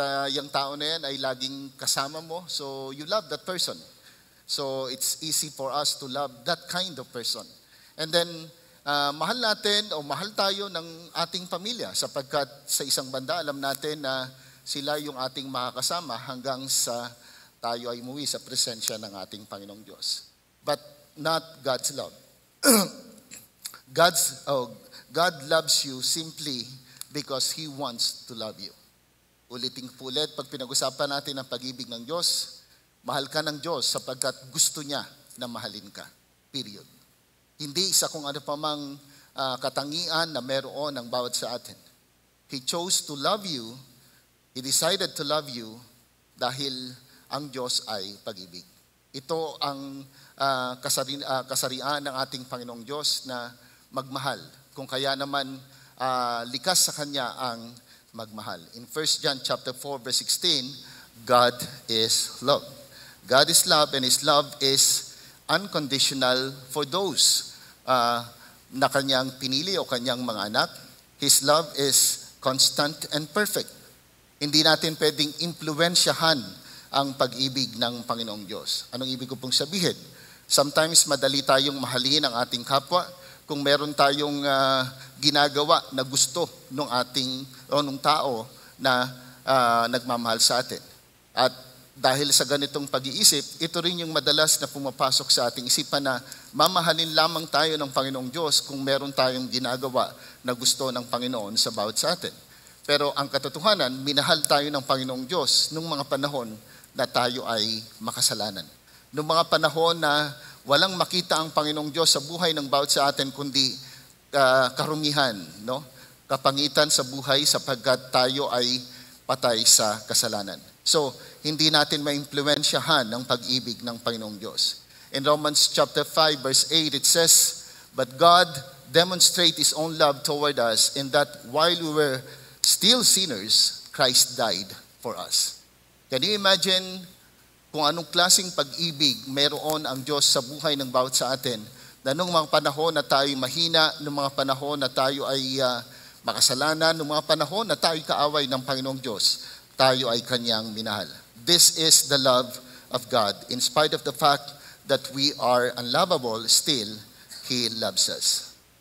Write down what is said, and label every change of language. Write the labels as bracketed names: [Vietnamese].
[Filipino] Yung tao na yan ay laging kasama mo, [English] so you love that person. So it's easy for us to love that kind of person. [Filipino] And then, mahal tayo ng ating pamilya sapagkat sa isang banda, alam natin na sila yung ating makakasama hanggang sa tayo ay umuwi sa presensya ng ating Panginoong Diyos. [English] But not God's love. God loves you simply because He wants to love you. [Filipino] Ulitin po ulit, pag pinag-usapan natin ang pag-ibig ng Diyos, mahal ka ng Diyos sapagkat gusto niya na mahalin ka. Period. Hindi isa kung ano pa mang katangian na meron ng bawat sa atin. [English] He chose to love you, He decided to love you [Filipino] dahil ang Diyos ay pag-ibig. Ito ang kasarian ng ating Panginoong Diyos na magmahal. Kung kaya naman likas sa Kanya ang magmahal. [English] In 1 John chapter 4 verse 16, God is love. God is love, and His love is unconditional for those [Filipino] na Kanyang pinili o Kanyang mga anak. [English] His love is constant and perfect. [Filipino] Hindi natin pwedeng impluwensyahan ang pag-ibig ng Panginoong Diyos. Anong ibig ko pong sabihin? Sometimes madali tayong mahalin ang ating kapwa kung meron tayong ginagawa na gusto nung tao na nagmamahal sa atin. At dahil sa ganitong pag-iisip, ito rin yung madalas na pumapasok sa ating isipan na mamahalin lamang tayo ng Panginoong Diyos kung meron tayong ginagawa na gusto ng Panginoon sa bawat sa atin. Pero ang katotohanan, minahal tayo ng Panginoong Diyos nung mga panahon na tayo ay makasalanan. Nung mga panahon na walang makita ang Panginoong Diyos sa buhay ng bawat sa atin kundi karumihan, no? Kapangitan sa buhay sapagkat tayo ay patay sa kasalanan. So, hindi natin maimpluwensyahan ang pag-ibig ng Panginoong Diyos. [English] In Romans chapter 5 verse 8 it says, "But God demonstrated His own love toward us in that while we were still sinners, Christ died for us." Can you imagine [Filipino] kung anong klaseng pag-ibig meron ang Diyos sa buhay ng bawat sa atin, na nung mga panahon na tayo mahina, nung mga panahon na tayo ay makasalanan, nung mga panahon na tayo kaaway ng Panginoong Diyos, tayo ay Kanyang minahal. [English] This is the love of God. In spite of the fact that we are unlovable, still, He loves us.